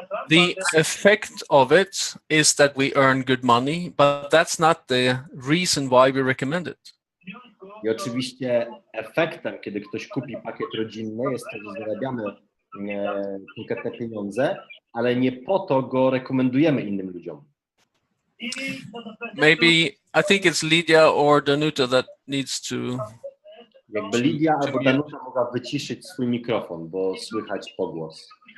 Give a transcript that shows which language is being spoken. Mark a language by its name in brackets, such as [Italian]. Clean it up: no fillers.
[English] The effect of it is that we earn good money, but that's not the reason why we recommend it. [Polish] I oczywiście efektem, kiedy ktoś kupi pakiet rodzinny, jest to, że zarabiamy konkretne pieniądze, ale nie po to go rekomendujemy innym ludziom. [English] Maybe, I think it's Lydia or Danuta that needs to... [Polish] Jakby Lidia albo Danuta mogła wyciszyć swój mikrofon, bo słychać pogłos.